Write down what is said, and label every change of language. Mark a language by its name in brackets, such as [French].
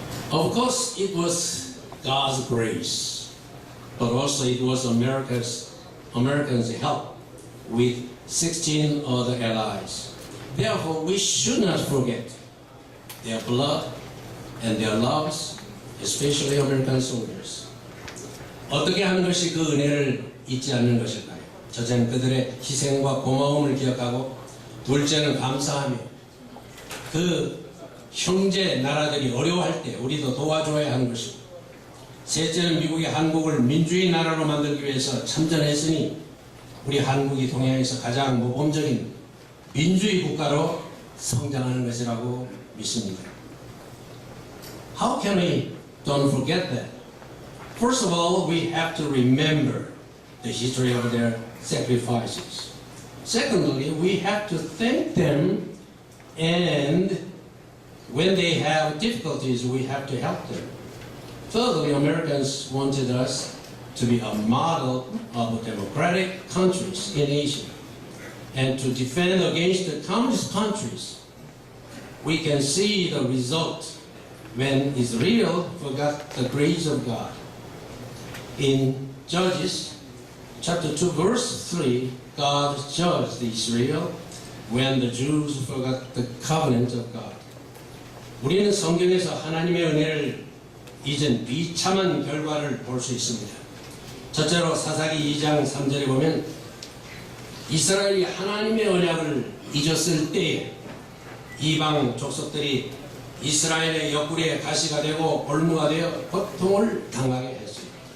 [English] Of course, it was God's grace, but also it was America's help with 16 other allies. Therefore, we should not forget their blood and their loves, especially American soldiers. [Korean] 어떻게 하는 것이 그 은혜를 잊지 않는 것일까요? 첫째는 그들의 희생과 고마움을 기억하고, 둘째는 감사하며 그 형제 나라들이 어려워할 때 우리도 도와줘야 하는 것이고, 셋째는 미국이 한국을 민주주의 나라로 만들기 위해서 참전했으니 우리 한국이 동양에서 가장 모범적인 민주주의 국가로 성장하는 것이라고 믿습니다. [English] How can we don't forget that? First of all, we have to remember the history of their sacrifices. Secondly, we have to thank them, and when they have difficulties, we have to help them. Thirdly, Americans wanted us to be a model of democratic countries in Asia and to defend against the communist countries. We can see the result when Israel forgot the grace of God. In Judges chapter 2 verse 3, God judged Israel when the Jews forgot the covenant of God. [Korean] 우리는 성경에서 하나님의 은혜를 잊은 비참한 결과를 볼 수 있습니다. 첫째로 사사기 2장 3절에 보면 이스라엘이 하나님의 언약을 잊었을 때에 이방 족속들이 이스라엘의 옆구리에 가시가 되고 볼무가 되어 고통을 당하게 했습니다.